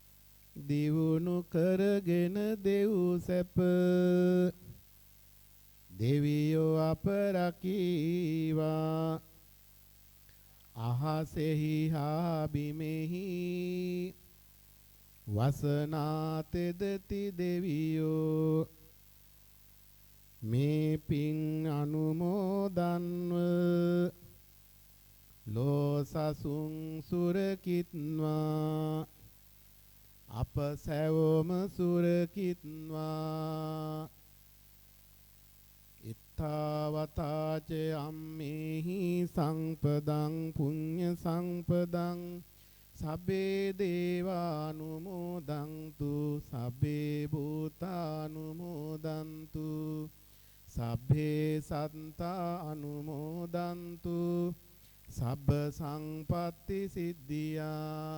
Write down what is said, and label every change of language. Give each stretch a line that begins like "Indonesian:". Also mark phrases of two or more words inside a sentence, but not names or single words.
Sinhala: දිවුණු කරගෙන දෙව් සැප දෙවියෝ අප රකීවා අහසෙහි හා බිමෙහි වසනාතෙදති දෙවියෝ මේ පින් අනුමෝදන්ව ලෝසසුන් සුරකිත්වා අප සැවොම සුරකිත්වා
Pali: ඉත්තාවතාච අම්මේහි සංපදං පුඤ්ඤ සංපදං සබ්බේ දේවානුමෝදන්තු සබ්බේ භූතානුමෝදන්තු සබ්බේ සත්තා අනුමෝදන්තු සබ්බ සංපත්ති සිද්ධියා